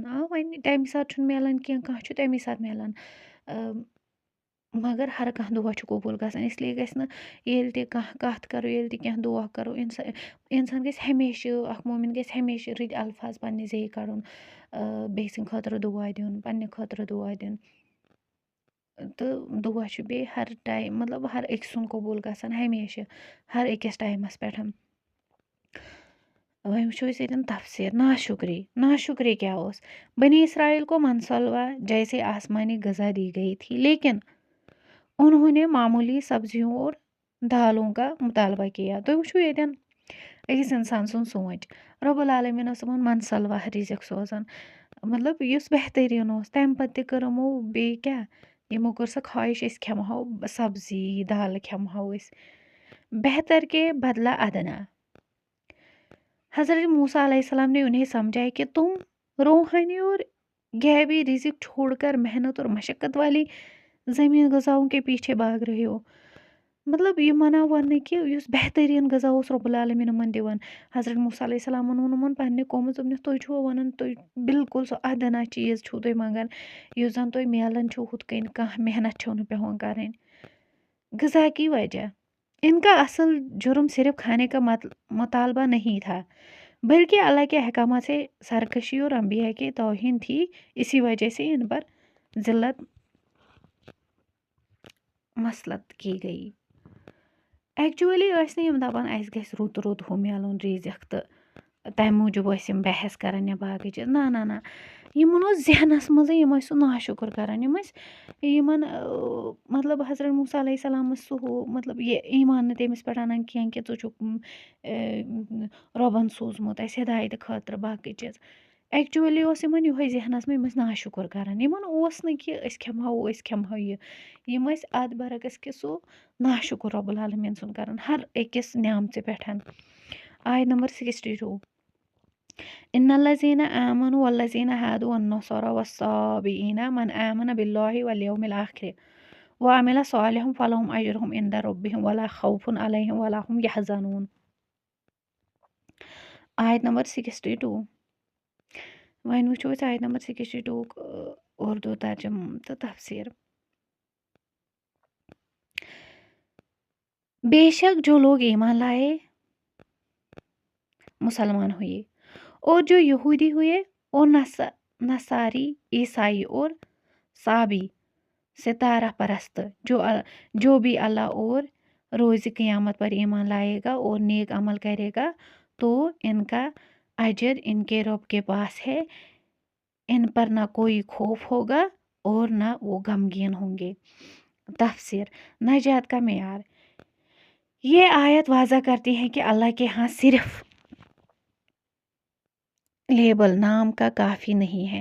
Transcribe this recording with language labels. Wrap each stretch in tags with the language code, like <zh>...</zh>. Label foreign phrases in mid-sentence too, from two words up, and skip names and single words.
<ks>وۄنۍ تَمہِ ساتہٕ چھُنہٕ مِلان کینٛہہ کانٛہہ چھُ تَمی ساتہٕ مِلان مگر ہر کانٛہہ دُعا چھُ قبوٗل گژھان اسلیے گژھِ نہٕ ییٚلہِ تہِ کانٛہہ کَتھ کرو ییٚلہِ تہِ کینٛہہ دُعا کرو اِنسان گژھِ ہمیشہٕ اکھ مومِن گژھِ ہمیشہٕ رٕتۍ الفاظ پنٛنہِ زیٚیہِ کَڑُن بیٚیہِ سٕنٛدِ خٲطرٕ دُعا دیُن پنٛنہِ خٲطرٕ دُعا دیُن تہٕ دُعا چھُ بیٚیہِ ہر ٹایم مطلب ہر أکۍ سُنٛد قبوٗل گژھان ہمیشہٕ ہر أکِس ٹایمس پٮ۪ٹھ. وۄنۍ وٕچھو أسۍ ییٚتٮ۪ن تفصیٖل ناشُکری کیا اوس.</ks> <ur>بنی اسرائیل کو منسلوا جیسے آسمانی غذا دی گئی تھی لیکن انہوں نے معمولی سبزیوں اور دالوں کا مطالبہ کیا.</ur> <ks>تُہۍ وٕچھِو ییٚتٮ۪ن أکِس اِنسان سُنٛد سونٛچ رۄب العالمیٖن اوس یِمن منسلوا رِزق سوزان مطلب یُس بہتریٖن اوس تَمہِ پتہٕ تہِ کٔر یِمو بیٚیہِ کیٛاہ یِمو کٔر سۄ خواہِش أسۍ کھٮ۪مہو سبزی دالہٕ کھٮ۪مہو أسۍ</ks> <ur>بہتر کے بدلا ادنا. حضرت موسیٰ علیہ السلام نے انہیں سمجھایا کہ تم روحانی اور غیبی رزق چھوڑ کر محنت اور مشقت والی زمین غذاؤں کے پیچھے بھاگ رہے ہو.</ur> <ks>مطلب یہِ منا وَننہٕ کہِ یُس بہتریٖن غذا اوس رۄب العالمیٖن یِمن دِوان حضرت موسیٰ علیہ السلامن ووٚن یِمن پنٛنہِ قومس دوٚپنَس تُہۍ چھُوا وَنان تُہۍ بالکل سُہ ادنا چیٖز چھُو تُہۍ منٛگان یُس زن تۄہہِ میلان چھُو ہُتھ کٔنۍ کانٛہہ محنت چھو نہٕ پیٚوان کَرٕنۍ.</ks> <ur>غذا کی وجہ ان کا اصل جرم صرف کھانے کا مطالبہ نہیں تھا بلکہ اللہ کے احکامات سے سرکشی اور انبیاء کی توہین تھی. اسی وجہ سے ان پر ذلت مسلط کی گئی.</ur> <ks>ایکچُؤلی ٲسۍ نہٕ یِم دَپان اَسہِ گژھِ رُت رُت ہُہ میلُن رِزق تہٕ تَمہِ موٗجوٗب ٲسۍ یِم بحث کران یا باقٕے چیٖز نہ یِمن اوس ذہنس منٛزٕے یِم ٲسۍ سُہ ناشُکر کران یِم ٲسۍ یِمن مطلب حضرت موسیٰ علیہ السلامس سُہ ہُہ مطلب یہِ ایٖمان نہٕ تٔمِس پٮ۪ٹھ اَنان کیٚنٛہہ کہِ ژٕ چھُکھ رۄبن سوٗزمُت اَسہِ ہدایتہٕ خٲطرٕ باقٕے چیٖز. ایکچُؤلی اوس یِمن یِہوے ذہنس منٛز یِم ٲسۍ ناشُکر کران یِمن اوس نہٕ کہِ أسۍ کھٮ۪مہو یہِ یِم ٲسۍ اَتھ برعکس کہِ سُہ ناشُکر رۄب العالمیٖن سُنٛد کران ہر أکِس نعمژِ پٮ۪ٹھ.</ks> <ur>آیت نمبر</ur> <ar>62 ان الذین آمنوا والذین هادوا والنصارى والصابئین من آمن باللہ والیوم الآخر وعمل صالحا فلهم اجرهم عند ربهم ولا خوف علیہم ولا هم یحزنون.</ar> <ks>آیت نمبر 62 وۄنۍ وٕچھو أسۍ آیت نمبر 62 اردو ترجمہ تہٕ تفسیر.</ks> <ur>بے شک جو لوگ ایمان لائے مسلمان ہوئے اور جو یہودی ہوئے اور نصاری عیسائی اور صابی ستارہ پرست جو بھی اللہ اور روز قیامت پر ایمان لائے گا اور نیک عمل کرے گا تو ان کا اجر ان کے رب کے پاس ہے، ان پر نہ کوئی خوف ہوگا اور نہ وہ غمگین ہوں گے. تفسیر نجات کا معیار. یہ آیت واضح کرتی ہے کہ اللہ کے یہاں صرف لیبل نام کا کافی نہیں ہے.</ur>